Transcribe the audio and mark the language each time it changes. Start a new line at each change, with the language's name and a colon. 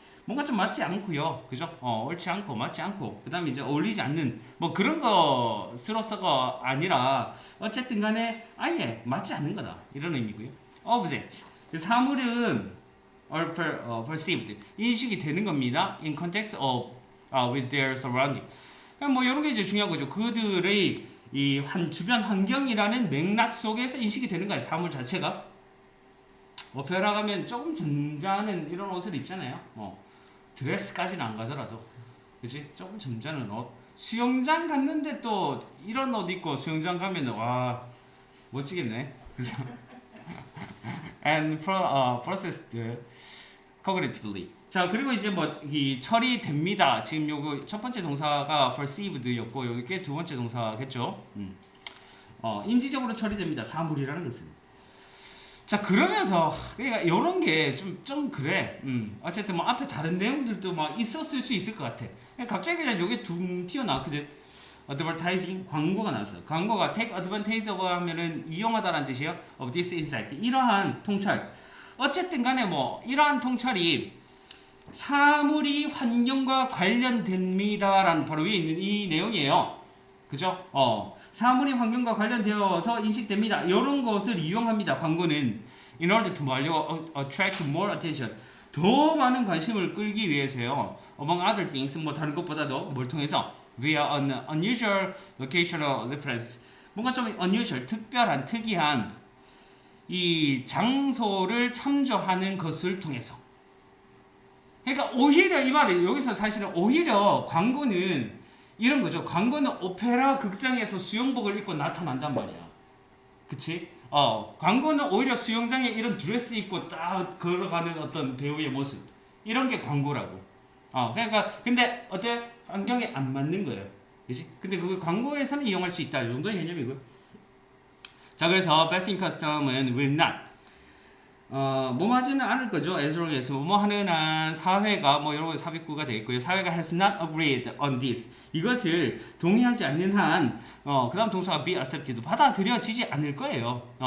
Korean: 뭔가 좀 맞지 않고요, 그죠? 옳지 않고 맞지 않고 그다음에 이제 어울리지 않는 뭐 그런 것으로서가 아니라 어쨌든 간에 아예 맞지 않는 거다 이런 의미고요.
English: Object.
Korean: 사물은 perceived 인식이 되는 겁니다.
English: In context of with their surrounding.
Korean: 뭐 이런 게 이제 중요한 거죠. 그들의 이 주변 환경이라는 맥락 속에서 인식이 되는 거예요. 사물 자체가. 오페라 가면 조금 점잖은 이런 옷을 입잖아요. 드레스까지는 안 가더라도, 그지? 조금 점잖은 옷. 수영장 갔는데 또 이런 옷 입고 수영장 가면 와 멋지겠네, 그죠?
English: And processed cognitively.
Korean: 자, 그리고 이제 뭐 이 처리됩니다. 지금 요거 첫 번째 동사가 perceived였고 요게 두 번째 동사겠죠. 인지적으로 처리됩니다. 사물이라는 것은. 자, 그러면서 그러니까 이런 게 좀 그래. 어쨌든 뭐 앞에 다른 내용들도 막 있었을 수 있을 것 같아. 갑자기 그냥 요게 둥 튀어나왔거든. advertising 광고가 나왔어. 광고가
English: take advantage of
Korean: 하면은 이용하다라는 뜻이에요.
English: of this insight.
Korean: 이러한 통찰. 어쨌든 간에 뭐 이러한 통찰이 사물이 환경과 관련됩니다라는 바로 위에 있는 이 내용이에요. 그죠? 사물이 환경과 관련되어서 인식됩니다. 이런 것을 이용합니다. 광고는
English: in order to attract more attention.
Korean: 더 많은 관심을 끌기 위해서요.
English: Among other things,
Korean: 뭐 다른 것보다도 뭘 통해서
English: via an unusual locational reference.
Korean: 뭔가 좀 unusual, 특별한, 특이한 이 장소를 참조하는 것을 통해서. 그러니까 오히려 이 말이 여기서 사실은 오히려 광고는 이런 거죠. 광고는 오페라 극장에서 수영복을 입고 나타난단 말이야. 그치? 광고는 오히려 수영장에 이런 드레스 입고 딱 걸어가는 어떤 배우의 모습. 이런 게 광고라고. 그러니까, 근데 어때? 환경에 안 맞는 거예요. 그치? 근데 그 광고에서는 이용할 수 있다. 이 정도의 개념이고요. 자, 그래서 best in custom은
English: will not.
Korean: 뭐 하지는 않을 거죠.
English: as long as
Korean: 뭐 하는 한 사회가 뭐 여러 삽입구가 되어 있고요. 사회가
English: has not agreed on this.
Korean: 이것을 동의하지 않는 한 그다음 동사가
English: be accepted
Korean: 받아들여지지 않을 거예요.